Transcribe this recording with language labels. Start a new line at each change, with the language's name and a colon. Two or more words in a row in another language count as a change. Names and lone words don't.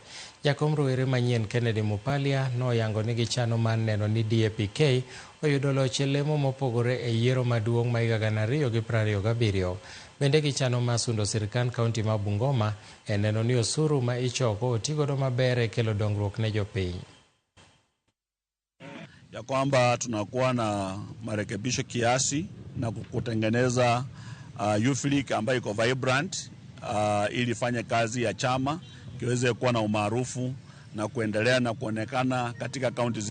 Luo (Kenya and Tanzania): Jakom rowere manyien Kennedy Mupalia noyango ni gichano mar neno ni DAP-K oyudo loch e lemo mopogore e yiero maduong' ma higa 2027. Bende gichano mar sundo sirkand kaunti ma Bungoma e neno ni osuru ma ichoko otigodo maber e kelo dongruok ne jopiny.
Swahili: Ya kwamba tunakuwa na marekebisho kiasi na kutengeneza
English: youth league
Swahili: ambayo iko vibrant ili fanye kazi ya chama kiweze kuwa na umaarufu na kuendelea na kuonekana katika kaunti.